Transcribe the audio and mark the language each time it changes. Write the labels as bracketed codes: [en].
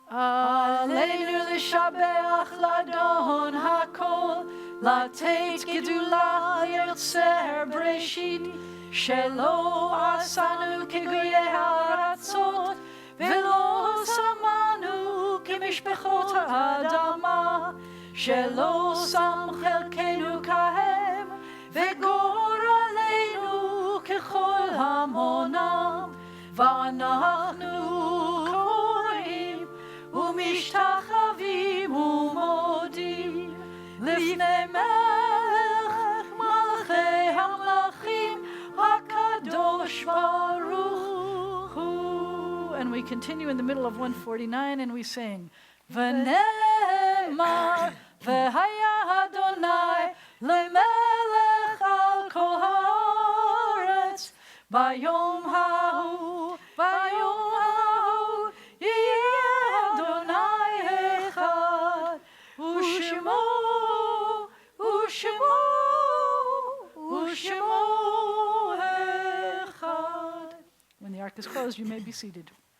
[he] Aleinu l'shabeach ladon hakol, latet gedula yotzer breshit, shelo asanu kegoyei haratzot, velo samanu kemishpechot ha'adama, shelo sam chelkenu kahem, וגורלנו ככל המונם, ואנחנו קוראים ומשתחווים ומודים לפני מלך מלכי המלכים הקדוש ברוך הוא. [en] And we continue in the middle of 149 and we sing, [he] ונאמר והיה אדוני למלך על כל הארץ ביום ההוא יהיה אדוני אחד ושמו אחד. [en] When the ark is closed, you may be seated.